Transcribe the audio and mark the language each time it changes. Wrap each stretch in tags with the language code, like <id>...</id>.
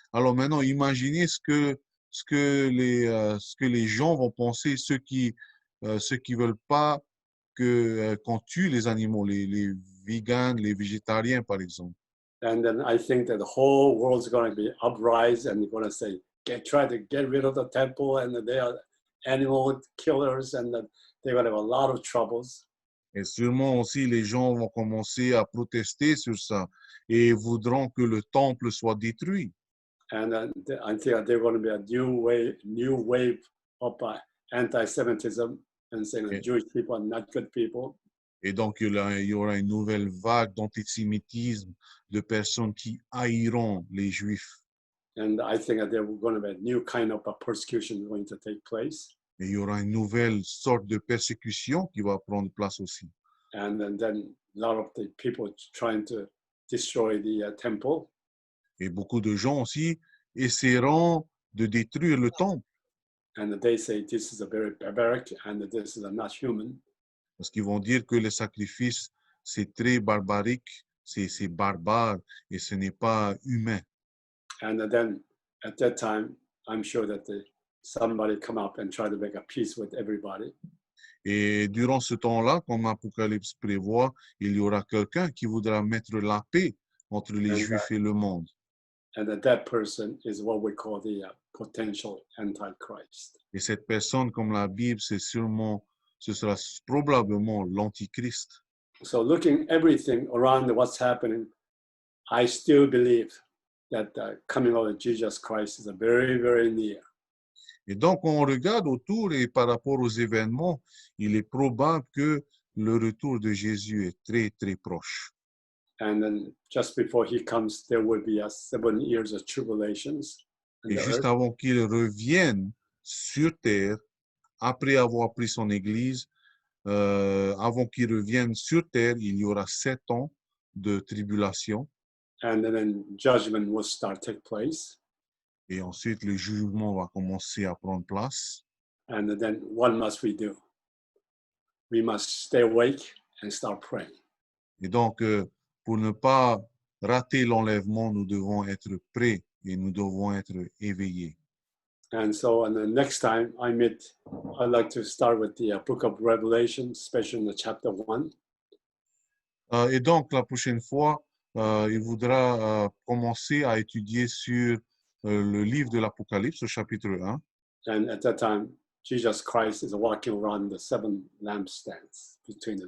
<fr>Alors maintenant, imaginez ce que les gens vont penser, ceux qui veulent pas qu'on tue les animaux, les vegans, les végétariens, par exemple.</fr> <en>And then I think that the whole world's going to be uprising and they're going to say, try to get rid of the temple, and they are animal killers, and they're going to have a lot of troubles.</en> <fr>Et sûrement aussi, les gens vont commencer à protester sur ça et voudront que le temple soit détruit.</fr> <en>And I think there's going to be a new wave of anti-Semitism and saying that</en> <fr>Et,</fr> <en>Jewish people are not good people.</en> <fr>et donc, il y aura une nouvelle vague d'antisémitisme, de personnes qui haïront les Juifs.</fr> <en>And I think that there are going to be a new kind of a persecution going to take place.</en> <fr>Et il y aura une nouvelle sorte de persécution qui va prendre place aussi.</fr> <en>And then a lot of the people trying to destroy the temple.</en> <fr>Et beaucoup de gens aussi essaieront de détruire le temple</fr> <en>And they say this is a very barbaric and this is not human.</en> <fr>parce qu'ils vont dire que le sacrifice, c'est très barbarique, c'est barbare et ce n'est pas humain.</fr> <en>And then at that time, I'm sure that somebody come up and try to make a peace with everybody.</en> <fr>Et durant ce temps-là, comme l'Apocalypse prévoit, il y aura quelqu'un qui voudra mettre la paix entre les Juifs et le monde.</fr> <en>And that person is what we call the potential antichrist.</en> <fr>Et cette personne, comme la Bible, ce sera probablement l'Antichrist.</fr> <en>So looking everything around what's happening, I still believe that the coming of Jesus Christ is very, very near.</en> <fr>Et donc, on regarde autour et par rapport aux événements, il est probable que le retour de Jésus est très, très proche.</fr> <en>And then just before he comes, there will be 7 years of tribulations.</en> <fr>Et juste avant qu'il revienne sur terre, après avoir pris son Église, avant qu'il revienne sur terre, il y aura 7 ans de tribulation.</fr> <en>And then judgment will take place.</en> <fr>Et ensuite, le jugement va commencer à prendre place.</fr> <en>And then what must we do? We must stay awake and start praying.</en> <fr>Et donc, pour ne pas rater l'enlèvement, nous devons être prêts et nous devons être éveillés.</fr> <en>And so, and the next time I meet, I'd like to start with the book of Revelation, especially in the chapter 1.</en> <fr>Et donc, la prochaine fois, il voudra commencer à étudier sur le livre de l'Apocalypse, au chapitre 1.</fr> <en>And at that time, Jesus Christ is walking around the 7 lampstands between the</en>